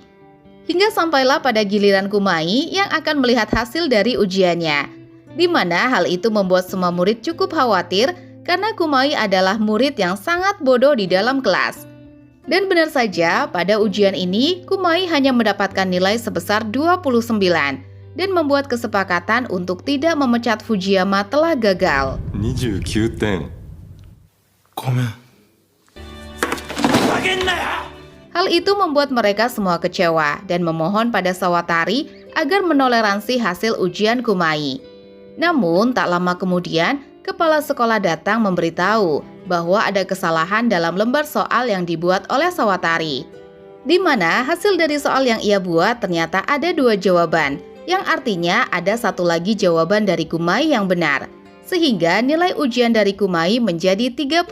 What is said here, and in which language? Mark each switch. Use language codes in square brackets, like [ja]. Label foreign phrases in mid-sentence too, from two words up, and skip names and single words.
[id] Hingga sampailah pada giliran Kumai yang akan melihat hasil dari ujiannya, di mana hal itu membuat semua murid cukup khawatir karena Kumai adalah murid yang sangat bodoh di dalam kelas. Dan benar saja, pada ujian ini Kumai hanya mendapatkan nilai sebesar 29 dan membuat kesepakatan untuk tidak memecat Fujiyama telah gagal. [ja] 29 点。ごめん。ふざけんなよ。 [id] Hal itu membuat mereka semua kecewa dan memohon pada Sawatari agar menoleransi hasil ujian Kumai. Namun, tak lama kemudian, kepala sekolah datang memberitahu bahwa ada kesalahan dalam lembar soal yang dibuat oleh Sawatari, di mana hasil dari soal yang ia buat ternyata ada 2 jawaban, yang artinya ada satu lagi jawaban dari Kumai yang benar, sehingga nilai ujian dari Kumai menjadi 31.